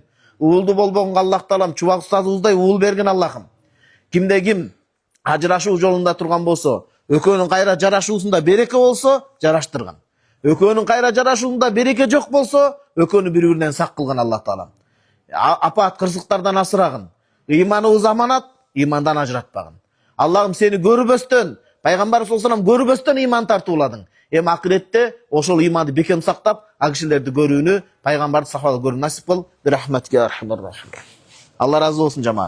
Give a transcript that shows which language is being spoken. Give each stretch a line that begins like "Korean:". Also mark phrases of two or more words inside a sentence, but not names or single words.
Kyrgyz: Уулду болбогонго Аллах Таалам Чубак устазыбыздай уул берген Аллахым. Кимде ким ажырашуу жолунда турган болсо, экөөнүн кайра жарашуусунда береке болсо, жараштырган. Экөөнүн кайра жарашуусунда береке жок болсо, экөөнү бири-биринен сак кылган Аллах Таалам. Апаат кырсыктардан асырагын. Иманыбыз аманат, имандан ажыратпагын. Аллахым, сени көрбөстөн, пайгамбар
Arabic: صلى الله عليه وسلم
Kyrgyz: көрбөстөн иман тартууладың. Акыретте ошол иманды бекем сактап, ал кишилерди көрүүнү, пайгамбарды сахабаларды көрүүнү насип кыл.
Arabic: برحمتك أرحم الراحمين.
Kyrgyz: Алла разы болсун жамаат.